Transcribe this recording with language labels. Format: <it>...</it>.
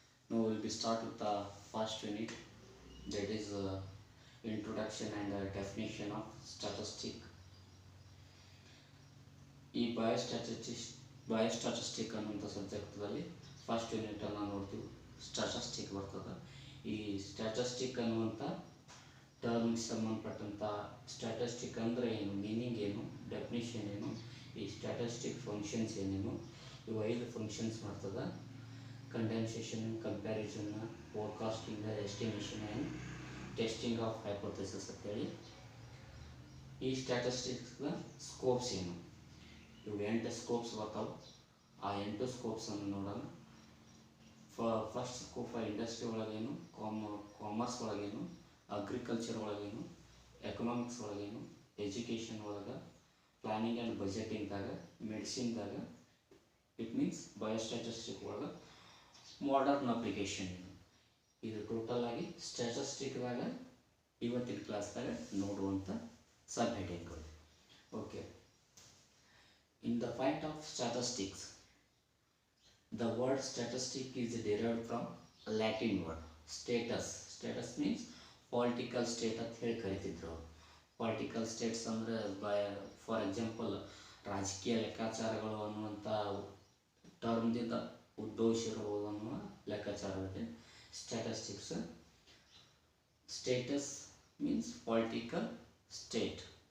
<en>Now we will be start with the first unit, that is introduction and definition of statistic.</en> <kn>ಈ ಬಯೋಸ್ಟಾಟಿಸ್ಟಿಕ್ ಅನ್ನುವಂಥ ಸಬ್ಜೆಕ್ಟಲ್ಲಿ first ಯೂನಿಟನ್ನು ನೋಡ್ತೀವಿ. Statistic ಬರ್ತದೆ. ಈ statistic ಅನ್ನುವಂಥ ಟರ್ಮ್ಗೆ ಸಂಬಂಧಪಟ್ಟಂಥ ಸ್ಟಾಟಿಸ್ಟಿಕ್ ಅಂದರೆ ಏನು, ಮೀನಿಂಗ್ ಏನು, ಡೆಫಿನಿಷನ್ ಏನು, ಈ ಸ್ಟಾಟಿಸ್ಟಿಕ್ ಫಂಕ್ಷನ್ಸ್ ಏನೇನು, ಇವು 5 ಫಂಕ್ಷನ್ಸ್ ಮಾಡ್ತದೆ.</kn> <en>Condensation, comparison, forecasting, estimation and testing of hypothesis ಅಂತೇಳಿ.</en> <kn>ಈ ಸ್ಟ್ಯಾಟಿಸ್ಟಿಕ್ಸ್ನ ಸ್ಕೋಪ್ಸ್ ಏನು, ಇವು 8 ಸ್ಕೋಪ್ಸ್ ಬರ್ತಾವೆ. ಆ 8 ಸ್ಕೋಪ್ಸನ್ನು ನೋಡೋಣ. First scope industry ಒಳಗೇನು, commerce ಒಳಗೇನು, agriculture ಒಳಗೇನು, economics ಒಳಗೇನು, education ಒಳಗೆ, ಪ್ಲಾನಿಂಗ್ ಆ್ಯಂಡ್ ಬಜೆಟಿಂಗ್ದಾಗ, ಮೆಡಿಸಿನ್ದಾಗ, ಇಟ್ ಮೀನ್ಸ್ ಬಯೋಸ್ಟ್ಯಾಟಿಸ್ಟಿಕ್ ಒಳಗೆ ಮಾಡರ್ನ್ ಅಪ್ಲಿಕೇಶನ್. ಇದು ಟೋಟಲ್ ಆಗಿ ಸ್ಟ್ಯಾಟಿಸ್ಟಿಕ್ದಾಗ ಇವತ್ತಿನ ಕ್ಲಾಸ್ದಾಗ ನೋಡುವಂಥ ಸಬ್ ಹೆಡಿಂಗ್ಗಳು.</kn> <en>Okay, in the point of statistics, the word statistic is derived from Latin word status. Status means political state</en> <kn>ಅಂತ ಹೇಳಿ ಕರಿತಿದ್ರು. Political States ಅಂದರೆ</kn> <en>for example</en> <kn>ರಾಜಕೀಯ ಲೆಕ್ಕಾಚಾರಗಳು ಅನ್ನುವಂಥ ಟರ್ಮ್ದಿಂದ ಉದ್ಭವಿಸಿರಬಹುದು ಅನ್ನುವ ಲೆಕ್ಕಾಚಾರವಿದೆ statistics.</kn> <en>Status means political state.</en>